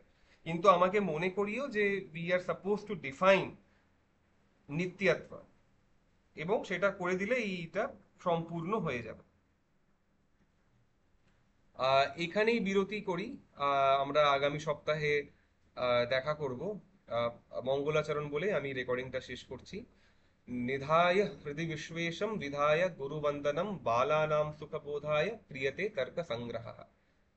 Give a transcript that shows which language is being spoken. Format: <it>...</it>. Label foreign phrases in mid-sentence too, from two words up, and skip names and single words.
<bn>কিন্তু আমাকে মনে করিও যে</bn> <en>we are supposed to define</en> <bn>নিত্যাত্ব, এবং সেটা করে দিলে এইটা সম্পূর্ণ হয়ে যাবে। এখানেই বিরতি করি। আমরা আগামী সপ্তাহে দেখা করব। মঙ্গলাচরণ বলে আমি রেকর্ডিংটা শেষ করছি।</bn> <sa>निधाय हृदि विश्वेशम विधाय गुरुवंदनम बालानां सुखबोधाय क्रियते तर्क संग्रह।</sa>